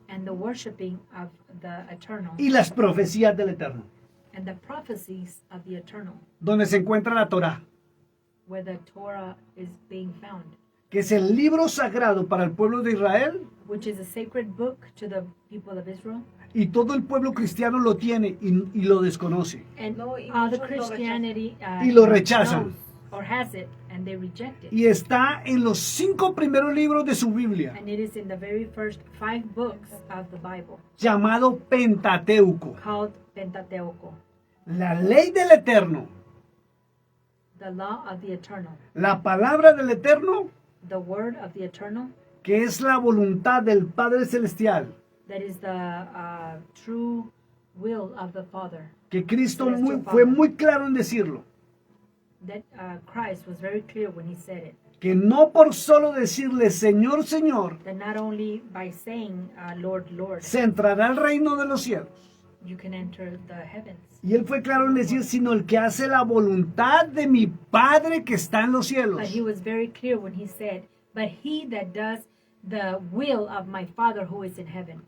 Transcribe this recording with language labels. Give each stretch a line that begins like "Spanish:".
English: and the worshiping of the eternal
Spanish: y las profecías del Eterno.
English: and the prophecies of the eternal,
Spanish: donde se encuentra la Torá,
English: where the Torah is being found,
Spanish: que es el libro sagrado para el pueblo de Israel,
English: which is a sacred book to the people of Israel.
Spanish: y todo el pueblo cristiano lo tiene y lo desconoce.
English: And
Spanish: No, y
English: all the
Spanish: muchos lo
English: Christianity
Spanish: Y lo rechazan.
English: knows or has it, and they reject it.
Spanish: Y está en los 5 primeros libros de su Biblia,
English: And it is in the very first 5 books of the Bible,
Spanish: llamado Pentateuco,
English: called Pentateuco,
Spanish: la ley del Eterno,
English: the law of the eternal,
Spanish: la palabra del Eterno,
English: the word of the eternal,
Spanish: que es la voluntad del Padre Celestial,
English: that is the true will of the Father.
Spanish: que Cristo
English: Celestial
Spanish: fue
English: Father.
Spanish: muy claro en decirlo,
English: That Christ was very clear when he said it,
Spanish: que no por solo decirle Señor, Señor,
English: that not only by saying Lord, Lord,
Spanish: se entrará al reino de los cielos.
English: you can enter the heavens.
Spanish: Y él fue claro en decir, sino el que hace la voluntad de mi Padre que está en los cielos.
English: But he was very clear when he said, but he that does the will of my Father who is in heaven.